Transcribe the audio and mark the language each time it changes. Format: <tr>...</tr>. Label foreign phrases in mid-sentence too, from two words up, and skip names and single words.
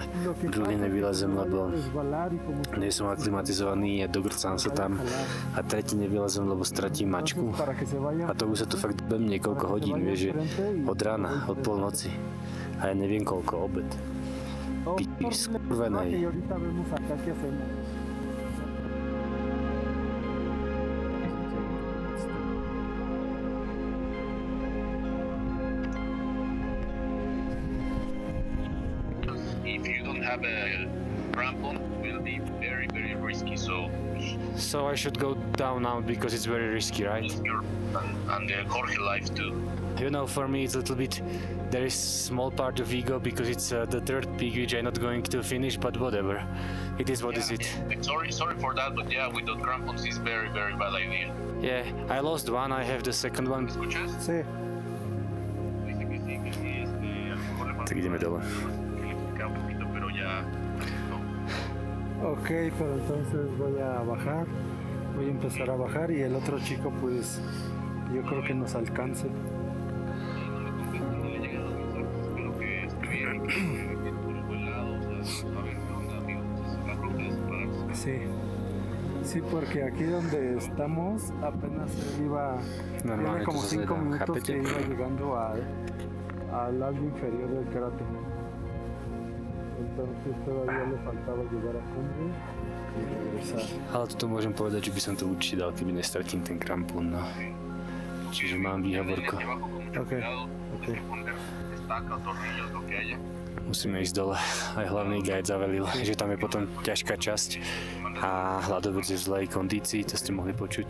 <sk>Druhý nevylezem, lebo nie som aklimatizovaný a dogrcám sa tam. A tretí nevylezem, lebo stratím mačku. A to už sa tu fakt budem niekoľko hodín, vieš, že od rána, od polnoci. A ja neviem koľko, obed. Piči, skurvenej.</sk> <en>If you don't have a crampon, it will be very, very risky. So I should go down now because it's very risky, right? And the Jorge life too. You know, for me it's a little bit, there is small part of ego because it's the third peak which I'm not going to finish, but whatever. It is what is it. Sorry for that, but yeah, without crampons is very, very bad idea. Yeah, I lost one, I have the second one.</en> <es>Sí.</es> <sk>Tak ideme dole.</sk> <es>Ok, pero entonces voy a bajar. Voy a empezar a bajar y el otro chico pues yo creo que nos alcance. Sí, sí, porque aquí donde estamos apenas él iba, tiene como 5 minutos que iba llegando al lado inferior del cráter. Entonces todavía le faltaba llegar a cumbre y regresar.</es> <sk>Ale toto môžem povedať, že by som to určite dal, keby nestratím ten krampún, no. Čiže mám výhovorko. Okay. Musíme ísť dole. Aj hlavný guide zavelil, že tam je potom ťažká časť a hladovec je v zlej kondícii, to ste mohli počuť.</sk>